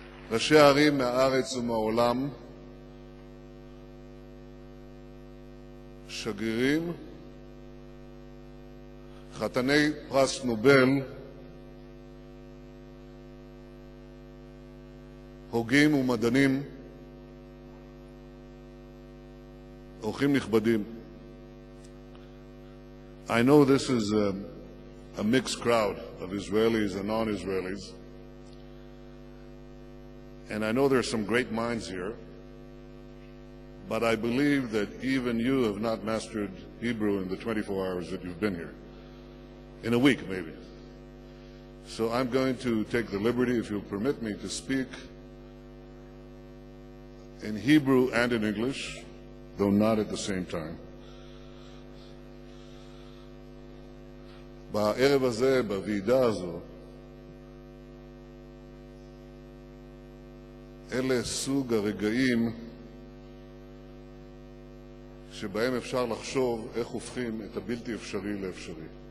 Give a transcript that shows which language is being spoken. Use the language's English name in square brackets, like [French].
[Hebrew] ראשי הערים מהארץ ומהעולם, שגרירים, חתני פרס נובל, הוגים ומדענים, אורחים נכבדים. [English] I know this is a mixed crowd of Israelis and non-Israelis, and I know there are some great minds here, but I believe that even you have not mastered Hebrew in the 24 hours that you've been here. In a week, maybe. So I'm going to take the liberty, if you'll permit me, to speak in Hebrew and in English, though not at the same time. [Hebrew] בערב הזה, בוועידה הזו, אלה סוג הרגעים שבהם אפשר לחשוב איך הופכים את הבלתי אפשרי לאפשרי.